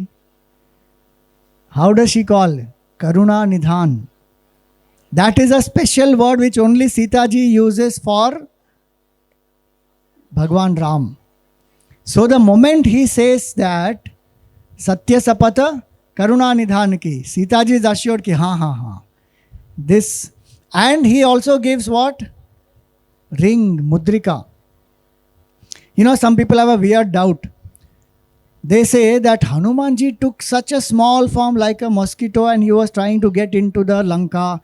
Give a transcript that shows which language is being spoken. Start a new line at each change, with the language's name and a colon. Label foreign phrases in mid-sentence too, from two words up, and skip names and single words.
English: How does she call?
Hindi: Karuna Nidhan.
English: That is a special word which only Sita ji uses for Bhagwan Ram. So the moment he says that,
Hindi: Satya Sapata Karuna Nidhan ki,
English: Sita ji is assured
Hindi: ki, ha.
English: This. And he also gives what? Ring, mudrika. Some people have a weird doubt. They say that Hanumanji took such a small form like a mosquito and he was trying to get into the Lanka.